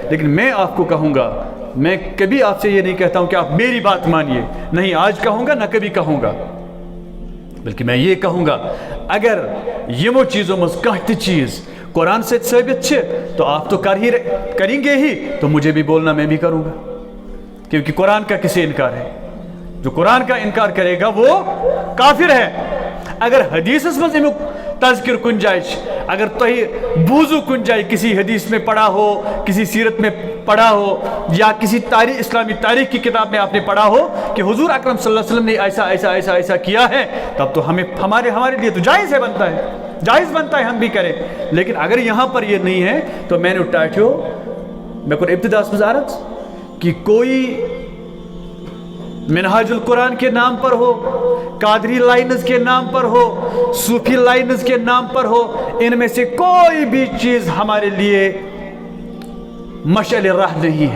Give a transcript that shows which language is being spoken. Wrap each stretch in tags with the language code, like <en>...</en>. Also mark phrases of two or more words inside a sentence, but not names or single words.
<hi>लेकिन मैं आपको कहूँगा, मैं कभी आपसे ये नहीं कहता हूँ कि आप मेरी बात मानिए, नहीं आज कहूँगा ना कभी कहूँगा, बल्कि मैं ये कहूँगा अगर यमो चीज़ों में कहीं चीज़ कुरान से साबित है तो आप तो करेंगे ही, तो मुझे भी बोलना मैं भी करूँगा, क्योंकि कुरान का किसे इनकार है? जो कुरान का इनकार करेगा वो काफिर है। अगर हदीस में तज़किर कुन जाए, अगर तो बूजू कुन जाए किसी हदीस में पढ़ा हो, किसी सीरत में पढ़ा हो या किसी इस्लामी तारीख की किताब में आपने पढ़ा हो कि हुजूर अकरम</hi> <ar>صلى الله عليه وسلم</ar> <hi>ने ऐसा ऐसा ऐसा ऐसा किया है, तब तो हमारे लिए तो जायज़ है, बनता है, जायज़ बनता है हम भी करें। लेकिन अगर यहाँ पर ये नहीं है तो मैंने उठाओ मैं को इब्तिदास मज़ारत कि कोई मिनहाजुल कुरान के नाम पर हो, कादरी लाइन्स के नाम पर हो, सूफी लाइन्स के नाम पर हो, इनमें से कोई भी चीज़ हमारे लिए मशाल राह नहीं है।</hi>